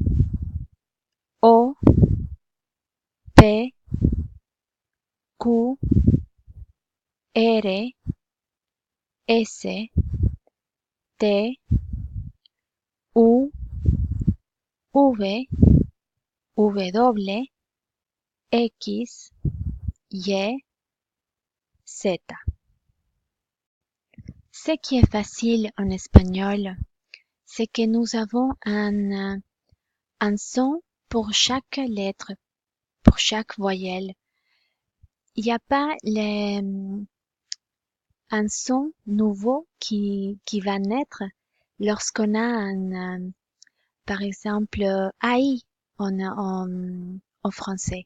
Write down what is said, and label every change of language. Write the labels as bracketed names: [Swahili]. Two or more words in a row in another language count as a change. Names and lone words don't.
[French] O, P, Q, R, S, T, U, V, W, X, Y, Z. Ce qui est facile en espagnol, c'est que nous avons un son pour chaque lettre, pour chaque voyelle. Il n'y a pas un son nouveau qui va naître lorsqu'on a par exemple, AI en français.